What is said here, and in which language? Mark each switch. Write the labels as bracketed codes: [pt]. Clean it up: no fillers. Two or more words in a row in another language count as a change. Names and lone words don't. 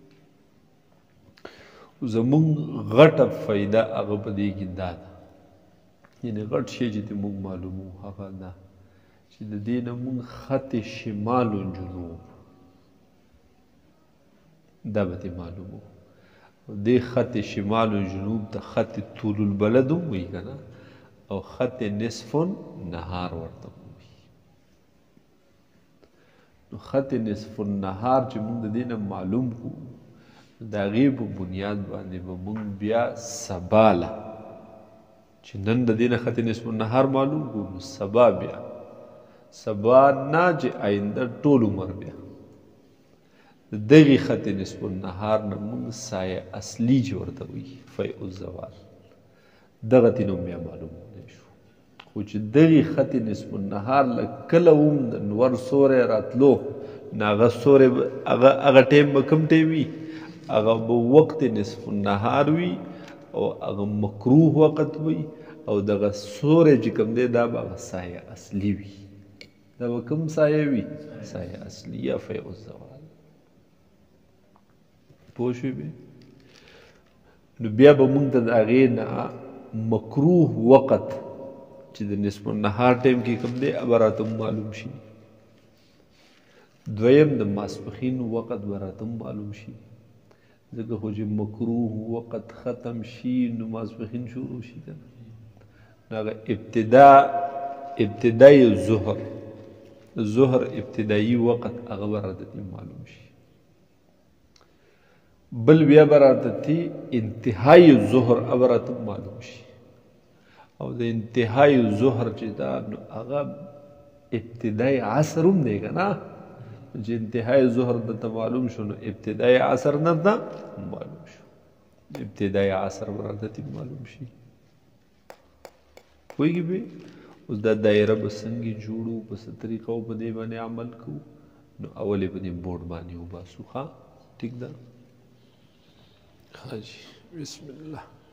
[ps] زمونږ غټه فایده هغه په دې کې دا ده، یعنې غټ شی چې ته موږ معلومو هغه دا چې د دې نه موږ خط شمال و جنوب دا به ته معلومو. دې خط شمال و جنوب ته خط طول البلد هم وایي که نه، او خط نصف النهار ورته وایي. نو خط نصف النهار چې موږ د دې نه معلوم کړو، د هغې په بنیاد باندې به موږ بیا سباله چې نن د دې نه خط نصف النهار معلوم کړو، نو سبا بیا سبا نه چې آینده ټول عمر بیا د دغې خط نصف النهار نه موږ سایه اصلي چې ورته وایي فیع الزوال، دغه ته نوم بیا معلومولی شو. خو چې دغې خط نصف النهار له کله هم د نور سوری راتلو نو هغه سوری هغه ټیم به کوم ټیم وي؟ هغه به وقت نصف النهار وي او هغه مکروه وقت وي، او دغه سوری چې کوم دی دا به هغه سایه اصلي وي. دا به کوم سایه وي؟ سایه اصلي یا فیع الزوال. پوه شوې؟ نو بیا به موږ ته د هغې نه مکروه وقت چې د نصف النهار ټیم کې کوم دی هغه به راته معلوم شي. دویم د ماسپښین وقت به راته معلوم شي، ځکه خو چې مکروه وقت ختم شي نو ماسپښین شروع شي که نه. نو هغه ابتدای ظهر ابتدایي وقت هغه به راته معلوم شي. بل بیا به راته انتهای ظهر هغه راته معلوم شي، او د انتهای ظهر چې دا نو هغه ابتدای عصر هم دی که نه. چې انتهای ظهر درته معلوم شو نو ابتدای عصر نه ته معلوم شو، ابتدای عصر به راته معلوم شي. پوهېږي پې؟ اوس دا دایره به څنګه جوړو، په څه طریقه په دې باندې عمل کوو. نو اول یې په دې بورډ باندې وباسو. ښه ټیک ده؟ ښه جي بسم الله.